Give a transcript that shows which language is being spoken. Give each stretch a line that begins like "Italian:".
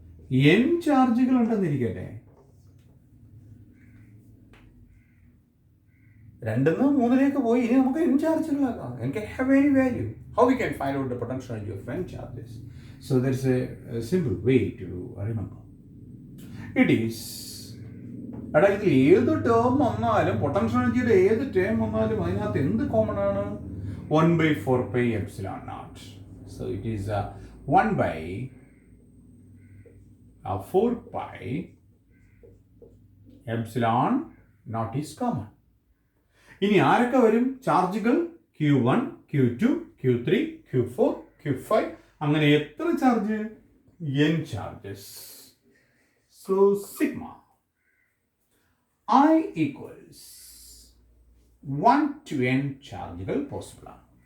Malayalam: n ചാർജുകൾ ഉണ്ടെന്നിരിക്കട്ടെ. 2 നിന്ന് 3ലേക്ക് പോയി. ഇനി നമുക്ക് n ചാർജുകളാക്കാം.
English: n can have any value. How we can find out the potential energy of n charges? So there is a simple way to remember. It is
Malayalam: എടാ ഇതിൽ ഏത് term വന്നാലും പൊട്ടൻഷ്യൽ എനർജിയുടെ ഏത് ടേം വന്നാലും അതിനകത്ത് എന്ത് കോമൺ ആണ്?
English: 1 by 4 pi epsilon naught. So it is 1 by 4 pi
Malayalam: epsilon naught is common. ഇനി ആരൊക്കെ വരും ചാർജുകൾ? Q1, Q2, Q3, Q4, Q5, അങ്ങനെ എത്ര charge? n charges. So sigma I equals 1 to n ചാർജുകൾ പോസിബിൾ ആണ്.